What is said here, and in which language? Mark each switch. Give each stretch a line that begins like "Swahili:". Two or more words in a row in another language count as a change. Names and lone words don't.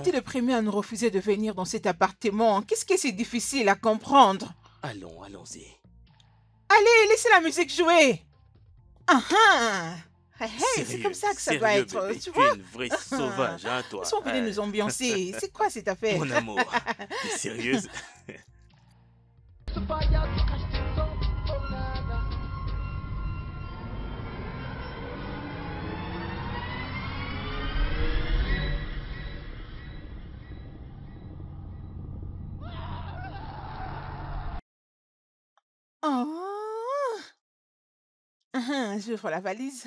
French: était le premier à nous refuser de venir dans cet appartement. Qu'est-ce que c'est difficile à comprendre? Allons, allons-y. Allez, laissez la musique jouer. Ah ah. Hey, hey, c'est Sérieux, comme ça que ça doit sérieux, être, bébé, tu tu es vois? une vraie sauvage, hein, toi. Ils sont venus nous ambiancer. C'est quoi cette affaire? Mon amour, t'es sérieuse?
English: The fire to catch this up, oh na na. Oh.
French: J'ouvre la valise.